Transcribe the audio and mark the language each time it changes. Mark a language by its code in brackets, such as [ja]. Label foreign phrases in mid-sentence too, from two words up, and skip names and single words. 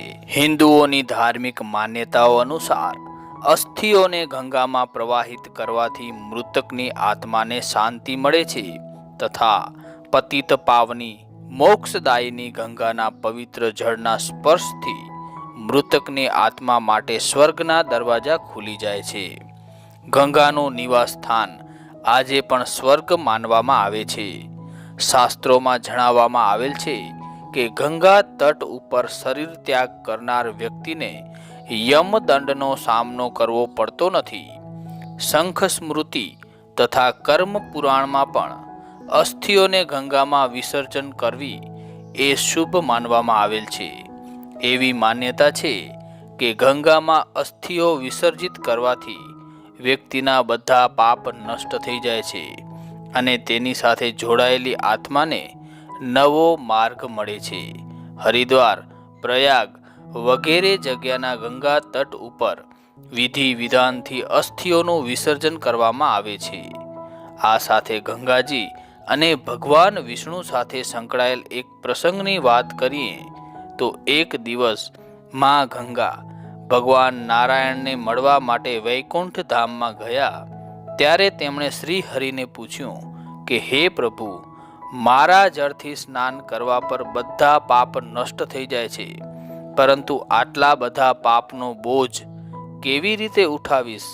[gu] હિન્દુઓની ધાર્મિક માન્યતાઓ અનુસાર અસ્થિઓને ગંગામાં પ્રવાહિત કરવાથી મૃતકની આત્માને શાંતિ મળે છે તથા પતિત પાવની મોક્ષદાયિની ગંગાના પવિત્ર જળના સ્પર્શથી મૃતકની આત્મા માટે સ્વર્ગના દરવાજા ખુલી જાય છે। ગંગાનું નિવાસ સ્થાન આજે પણ સ્વર્ગ માનવામાં આવે છે। શાસ્ત્રોમાં જણાવવામાં આવેલ છે કે ગંગા તટ ઉપર શરીર ત્યાગ કરનાર વ્યક્તિને યમદંડનો સામનો કરવો પડતો નથી। શંખ સ્મૃતિ તથા કર્મ પુરાણ માં પણ અસ્થિઓને ગંગા માં વિસર્જન કરવી એ શુભ માનવામાં આવેલ છે। એવી માન્યતા છે કે ગંગા માં અસ્થિઓ વિસર્જિત કરવાથી વ્યક્તિના બધા પાપ નષ્ટ થઈ જાય છે અને તેની સાથે જોડાયેલી આત્માને નવો માર્ગ મળે છે। હરિદ્વાર, પ્રયાગ વગેરે જગ્યાના ગંગા તટ ઉપર વિધિ વિધાનથી અસ્થિઓનું વિસર્જન કરવામાં આવે છે। આ સાથે ગંગાજી અને ભગવાન વિષ્ણુ સાથે સંકળાયેલ એક પ્રસંગની વાત કરીએ તો એક દિવસ માં ગંગા ભગવાન નારાયણને મળવા માટે વૈકુંઠ ધામમાં ગયા ત્યારે તેમણે શ્રી હરિને પૂછ્યું કે હે પ્રભુ, મારા જળથી સ્નાન કરવા પર બધા પાપ નષ્ટ થઈ જાય છે, પરંતુ આટલા બધા પાપનો બોજ કેવી રીતે ઉઠાવીશ?